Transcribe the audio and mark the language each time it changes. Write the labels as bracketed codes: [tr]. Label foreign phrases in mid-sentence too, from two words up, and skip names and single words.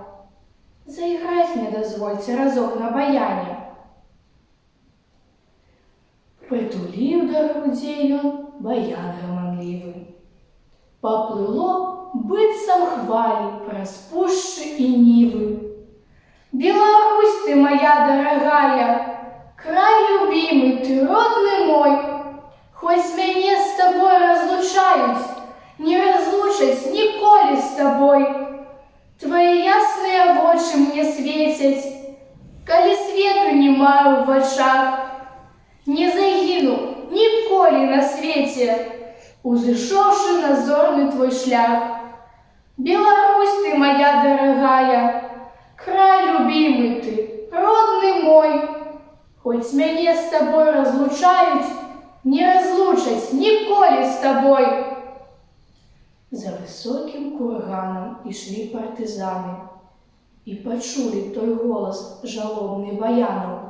[be] Зайграць мне дазвольце разок на баяне. Прытуліў да грудзей ён баян гаманлівы. Паплыло быццам хвалі праз пушчы і нівы. [ru] Беларусь ты моя дорогая, край любимый ты, [be] родны мой, хоть мяне з тобой разлучаюць, не разлучаць ніколі з тобой. Твои ясныя вочы мне светяць, калі свету не маю ў вачах. Не загіну ніколі на свеце, узышоўшы на зорны твой шлях. [ru] Беларусь ты моя дорогая, край любимый ты, [be] родны мой, хоть мяне з тобой разлучаюць, не разлучаць ніколі з тобой. За высокім курганам ішлі партызаны і пачулі той голас жалобны баянаў.